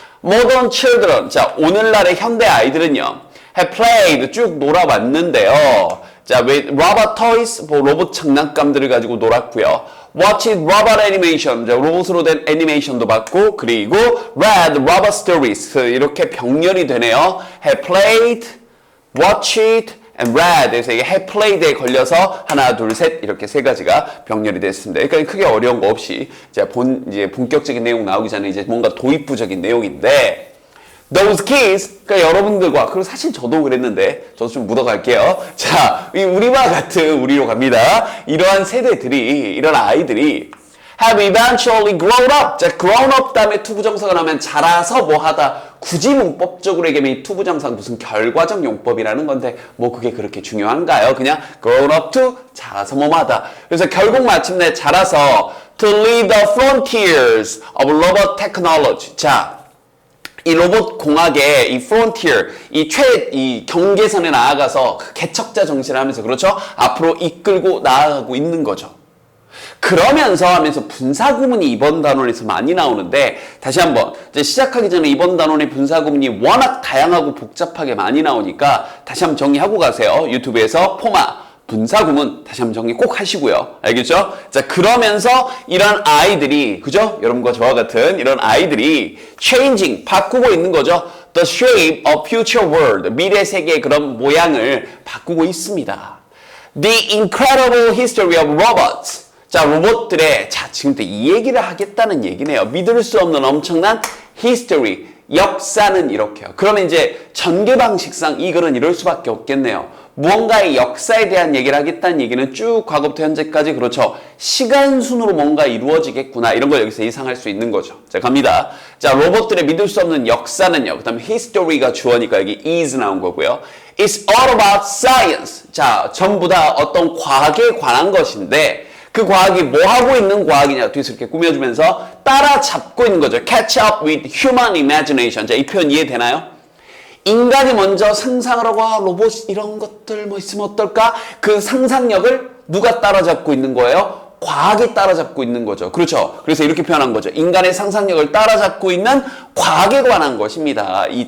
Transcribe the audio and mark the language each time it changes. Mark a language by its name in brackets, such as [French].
[English] Modern children [Korean] 자, 오늘날의 현대 아이들은요. [English] have played [Korean] 쭉 놀아왔는데요. 자, [English] with robot toys, [Korean] 뭐 로봇 장난감들을 가지고 놀았고요. [English] watched robot animation, [Korean] 자, 로봇으로 된 애니메이션도 봤고, 그리고 [English] read robot stories, [Korean] 이렇게 병렬이 되네요. [English] have played, watched, and read. [Korean] 그래서 이게 [English] have played [Korean] 에 걸려서 하나, 둘, 셋 이렇게 세 가지가 병렬이 됐습니다. 그러니까 크게 어려운 거 없이 이제 본격적인 내용 나오기 전에 이제 뭔가 도입부적인 내용인데. [English] Those kids, [Korean] 그러니까 여러분들과, 그리고 사실 저도 그랬는데, 저도 좀 묻어갈게요. 자, 우리와 같은, 우리로 갑니다. 이러한 세대들이, 이런 아이들이, [English] have eventually grown up. [Korean] 자, grown up 다음에 투부정사가 나오면 자라서 뭐 하다. 굳이 문법적으로 얘기하면 이 투부정사가 무슨 결과적 용법이라는 건데, 뭐 그게 그렇게 중요한가요? 그냥 [English] grown up to [Korean] 자라서 뭐 하다. 그래서 결국 마침내 자라서 [English] to lead the frontiers of robot technology. [Korean] 자, 이 로봇 공학의 이 frontier, 이 경계선에 나아가서 그 개척자 정신을 하면서 그렇죠? 앞으로 이끌고 나아가고 있는 거죠. 그러면서 하면서 분사구문이 이번 단원에서 많이 나오는데 다시 한번 이제 시작하기 전에 이번 단원의 분사구문이 워낙 다양하고 복잡하게 많이 나오니까 다시 한번 정리하고 가세요. 유튜브에서 포마. 분사구문 다시 한번 정리 꼭 하시고요. 알겠죠? 자, 그러면서 이런 아이들이, 그죠? 여러분과 저와 같은 이런 아이들이 changing, 바꾸고 있는 거죠. [English] The shape of future world, [Korean] 미래 세계의 그런 모양을 바꾸고 있습니다. [English] The incredible history of robots. [Korean] 자, 로봇들의, 자, 지금부터 이 얘기를 하겠다는 얘기네요. 믿을 수 없는 엄청난 history, 역사는 이렇게요. 그러면 이제 전개 방식상 이 글은 이럴 수밖에 없겠네요. 무언가의 역사에 대한 얘기를 하겠다는 얘기는 쭉 과거부터 현재까지 그렇죠. 시간 순으로 뭔가 이루어지겠구나. 이런 걸 여기서 예상할 수 있는 거죠. 자, 갑니다. 자, 로봇들의 믿을 수 없는 역사는요. 그 다음에 history가 주어니까 여기 is 나온 거고요. [English] It's all about science. [Korean] 자, 전부 다 어떤 과학에 관한 것인데 그 과학이 뭐 하고 있는 과학이냐 뒤에서 이렇게 꾸며주면서 따라잡고 있는 거죠. [English] Catch up with human imagination. [Korean] 자, 이 표현 이해되나요? 인간이 먼저 상상을 하고 로봇 이런 것들 뭐 있으면 어떨까? 그 상상력을 누가 따라잡고 있는 거예요? 과학이 따라잡고 있는 거죠. 그렇죠? 그래서 이렇게 표현한 거죠. 인간의 상상력을 따라잡고 있는 과학에 관한 것입니다.